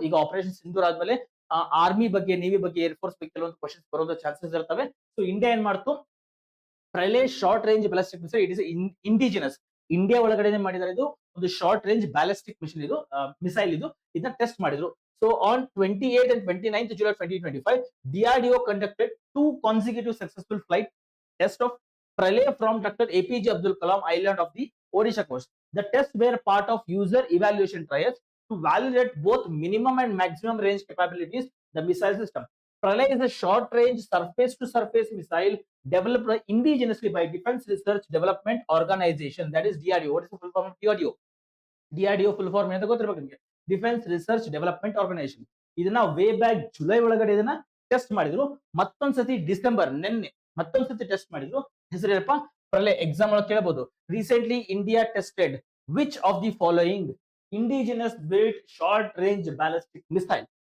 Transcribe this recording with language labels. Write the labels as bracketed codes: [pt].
[kn] ಈಗ ಆಪರೇಷನ್ ಸಿಂಧೂರ್ ಆದ್ಮೇಲೆ ಆರ್ಮಿ ಬಗ್ಗೆ, ನೇವಿ ಬಗ್ಗೆ, ಏರ್ ಫೋರ್ಸ್ ಬಗ್ಗೆ ಕೆಲವೊಂದು ಕ್ವಶನ್ಸ್ ಬರೋದು ಚಾನ್ಸಸ್ ಇರ್ತವೆ. ಸೊ ಇಂಡಿಯಾ ಏನ್ ಮಾಡ್ತು, ಪ್ರಲಯ್ short range ballistic missile, [en] it is indigenous, [kn] India ಒಳಗಡೆ ಮಾಡಿದ್ದಾರೆ. ಇದು ಒಂದು ಶಾರ್ಟ್ ರೇಂಜ್ ಬ್ಯಾಲಿಸ್ಟಿಕ್ ಮಿಷನ್, ಇದು ಮಿಸೈಲ್, ಇದನ್ನ ಟೆಸ್ಟ್ ಮಾಡಿದ್ರು. [en] So on 28 and 29th July 2025, DRDO conducted 2 consecutive successful flight tests of Pralay from Dr. APJ Abdul Kalam Island of the Odisha coast. The tests were part of user evaluation trials to validate both minimum and maximum range capabilities the missile system. Pralay is a short-range surface-to-surface missile developed indigenously by Defense Research Development Organization, that is DRDO. What is the full form of DRDO? [kn] DRDO full form ಏನಂತ ಗೊತ್ತಿರಬೇಕು ನಿಮಗೆ, defence research development organisation. ಇದನ್ನ way back July ಒಳಗಡೆ ಇದನ್ನ test ಮಾಡಿದ್ರು. ಮತ್ತೊಂದ್ಸತಿ December, ನಿನ್ನೆ ಮತ್ತೊಂದ್ಸತಿ test ಮಾಡಿದ್ರು. ಹೆಸರೇನಪ್ಪ, ಪ್ರಲಯ್. Exam ಒಳಗೆ ಕೇಳಬಹುದು, [en] Recently India tested which of the following indigenous built short range ballistic missile.